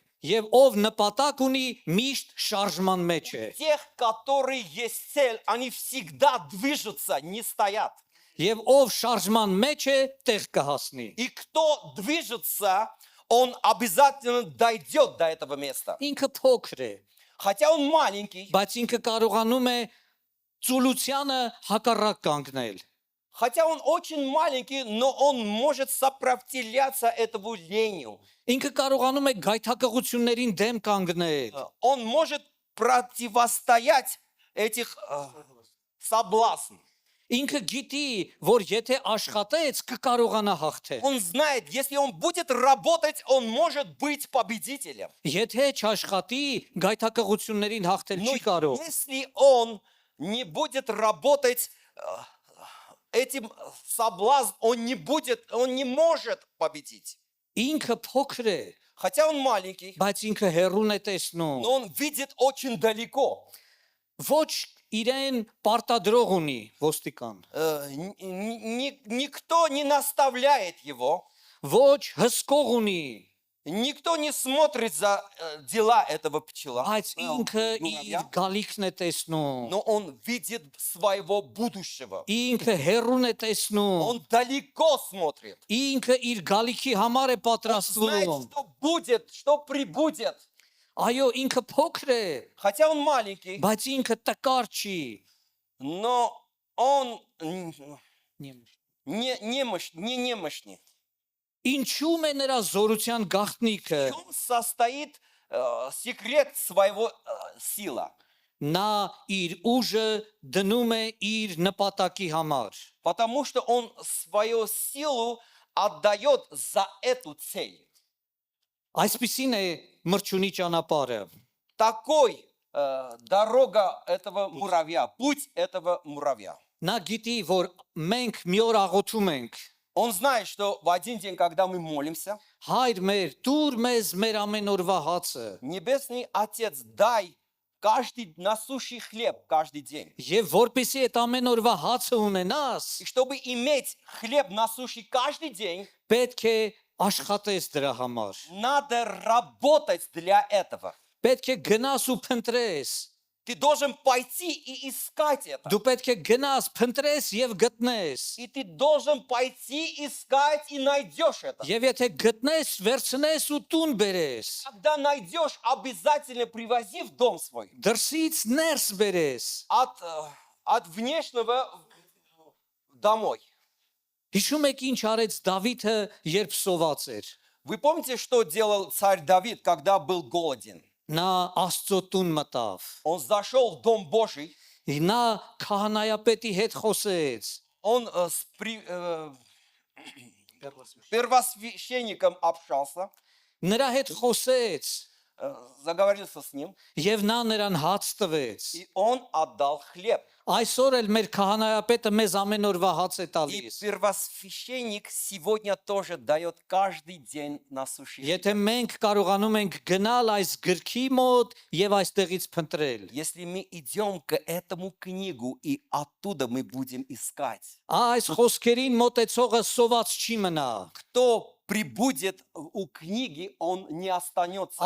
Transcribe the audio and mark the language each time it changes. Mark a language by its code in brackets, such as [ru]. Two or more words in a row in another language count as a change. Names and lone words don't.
[hy] Եվ ով նպատակ ունի, միշտ շարժման մեջ է։ [ru] Тех, которые есть цель, они всегда движутся, не стоят. [hy] Եվ ով շարժման մեջ է, տեղ կհասնի։ [ru] И кто движется, он обязательно дойдет до этого места. [hy] Ինքը փոքր է, [ru] Хотя он маленький, [hy] բայց ինքը կարողանում է ծուլությանը հակառակ կանգնել։ [ru] хотя он очень маленький, но он может сопротивляться этому лению. [hy] Ինքը կարողանում է գայթակղություններին դեմ կանգնել։ [ru] Он может противостоять этих соблазн. [hy] Ինքը գիտի, որ եթե աշխատեց, կկարողանա հաղթել։ [ru] Он знает, если он будет работать, он может быть победителем. [hy] Եթե չաշխատի, գայթակղություններին հաղթել [ru] Но [hy] չի կարող։ [ru] если он не будет работать этим соблазн, он не может победить. [hy] Ինքը փոքր է, [ru] Хотя он маленький, [hy] բայց ինքը հեռուն է տեսնում։ [ru] но он видит очень далеко. [hy] Ոչ իրեն պարտադրող ունի ոստիկան։ [ru] Никто не наставляет его, [hy] Ոչ հսկող ունի, [ru] никто не смотрит за дела этого пчела. [hy] բայց ինքը իր գալիքն է տեսնում։ [ru] Но он видит своего будущего. [hy] Ինքը հեռուն է տեսնում։ [ru] Он далеко смотрит. [hy] Ինքը իր գալիքի համար է [ru] Знает, [hy] պատրաստվում։ [ru] что будет, что прибудет. [hy] Այո, ինքը փոքր է, [ru] Хотя он маленький, [hy] բայց ինքը տկար չի։ [ru] но он не немощный. [hy] Ինչու՞մ է նրա զորության գաղտնիքը։ [ru] В чем состоит секрет своего сила? [hy] Նա իր ուժը դնում է իր նպատակի համար։ [ru] Потому что он свою силу отдает за эту цель. [hy] Այսպիսին է մրջունի ճանապարհը։ [ru] Такой дорога этого муравья, путь этого муравья. [hy] Նա գիտի, որ մենք մի օր աղոթում ենք, [ru] Он знает, что в один день, когда мы молимся, [hy] Հայր մեր, դուր մեզ մեր ամեն օրվա հացը, [ru] Небесный Отец, дай каждый насущий хлеб каждый день. [hy] եւ որpիսի այդ ամեն օրվա հացը ունենաս, [ru] И чтобы иметь хлеб насущий каждый день, [hy] պետք է աշխատես դրա համար։ [ru] надо работать для этого. [hy] Պետք է գնաս ու փնտրես։ [ru] Ты должен пойти и искать это. [hy] Դու պետք է գնաս, փնտրես եւ գտնես։ [ru] И ты должен пойти искать и найдешь это. [hy] Եվ եթե гտնես, վերցնես ու տուն բերես։ [ru] Когда найдешь, обязательно привози в дом свой. [hy] Դրսից ներս բերես։ [ru] От внешнего домой. [hy] Հիշում եք ինչ արեց Դավիթը, երբ սոված էր։ [ru] Вы помните, что делал царь Давид, когда был голоден? [hy] Նա Աստծո տուն мտավ։ [ru] Он зашел в Дом Божий, [hy] Նա քահանայապետի հետ խոսեց։ [ru] он с первосвященником общался, [hy] Նրա հետ խոսեց [ru] заговорился с ним, [hy] եւ նա նրան հաց տվեց։ [ru] и он отдал хлеб. [hy] Այսօր էլ մեր քահանայապետը մեզ ամեն օրվա հաց է [ru] И [hy] տալիս։ [ru] первосвященник сегодня тоже дает каждый день насущий хлеб. [hy] Եթե մենք կարողանում ենք գնալ այս գրքի մոտ եւ այստեղից փնտրել։ [ru] Если мы идем к этому книгу, и оттуда мы будем искать. [hy] Այս խոսքերին մոտեցողը սոված չի մնա։ [ru] Кто прибудет у книги, он не останется.